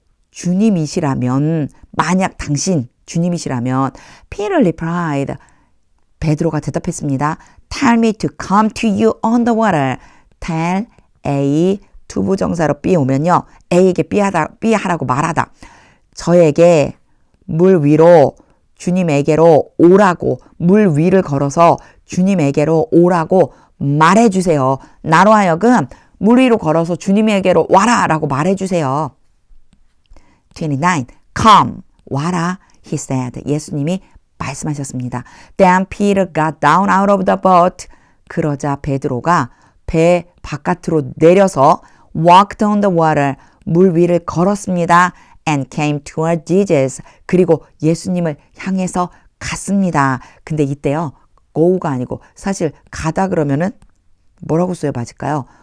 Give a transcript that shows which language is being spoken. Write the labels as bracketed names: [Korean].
[Korean] 주님이시라면, 만약 당신 주님이시라면, [English] Peter replied. [Korean] 베드로가 대답했습니다. [English] Tell me to come to you on the water. [Korean] Tell A 투부정사로 B 오면요, A에게 B 하라고 말하다. 저에게 물 위로 주님에게로 오라고, 물 위를 걸어서 주님에게로 오라고 말해주세요. 나로 하여금 물 위로 걸어서 주님에게로 와라 라고 말해주세요. [English] 29. Come. [Korean] 와라. [English] He said. [Korean] 예수님이 말씀하셨습니다. [English] Then Peter got down out of the boat. [Korean] 그러자 베드로가 배 바깥으로 내려서 [English] walked on the water. [Korean] 물 위를 걸었습니다. [English] And came toward Jesus. [Korean] 그리고 예수님을 향해서 갔습니다. 근데 이때요, go가 아니고 사실 가다 그러면은 뭐라고 써야 맞을까요?